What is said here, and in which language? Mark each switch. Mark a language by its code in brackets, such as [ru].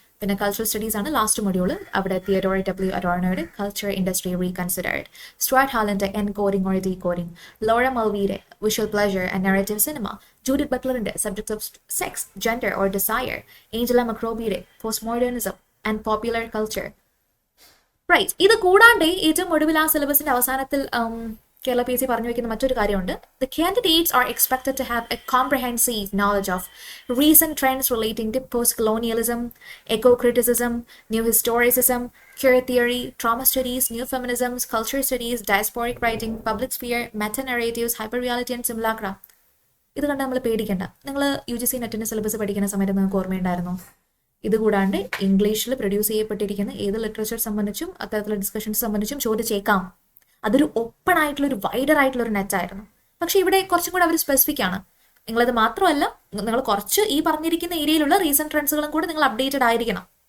[ml] പിന്നെ cultural studies ആണ് last module. അവിടെ Theodore W. അഡോർണോയുടെ culture industry reconsidered, Stuart ഹാലന്റെ encoding or decoding, Laura മൾവിയുടെ visual pleasure and narrative cinema, Judith ബട്ട്ലറിന്റെ subjects of sex, gender or desire, Angela മക്രോബിയുടെ post modernism and popular culture. Right. ഇത് കൂടാണ്ട് ഏറ്റവും ഒടുവിൽ ആ സിലബസിന്റെ അവസാനത്തിൽ Kerala PSC പറഞ്ഞു വയ്ക്കുന്ന മറ്റൊരു കാര്യമുണ്ട്. [en] The candidates are expected to have a comprehensive knowledge of recent trends relating to post-colonialism, eco-criticism, new historicism, queer theory, trauma studies, new feminisms, culture studies, diasporic writing, public sphere, meta-narratives, hyperreality and simulacra. [ml] ഇത് കണ്ട് നമ്മൾ പേടിക്കണ്ട. നിങ്ങൾ UGC നെറ്റിൻ്റെ syllabus പഠിക്കുന്ന സമയത്ത് നിങ്ങൾക്ക് ഓർമ്മയുണ്ടായിരുന്നു? ഇതുകൂടാണ്ട് ഇംഗ്ലീഷിൽ പ്രൊഡ്യൂസ് ചെയ്യപ്പെട്ടിരിക്കുന്ന ഏത് ലിറ്ററേച്ചർ സംബന്ധിച്ചും അത്തരത്തിലുള്ള ഡിസ്കഷൻസ് സംബന്ധിച്ചും ചോദിച്ചേക്കാം. അതൊരു ഓപ്പൺ ആയിട്ടുള്ള ഒരു വൈഡർ ആയിട്ടുള്ള ഒരു നെറ്റായിരുന്നു. പക്ഷെ ഇവിടെ കുറച്ചും കൂടെ അവർ സ്പെസിഫിക് ആണ്. നിങ്ങളത് മാത്രമല്ല, നിങ്ങൾ കുറച്ച് ഈ പറഞ്ഞിരിക്കുന്ന ഏരിയയിലുള്ള റീസെന്റ് ട്രെൻഡ്സുകളും കൂടെ നിങ്ങൾ അപ്ഡേറ്റഡ് ആയിരിക്കണം.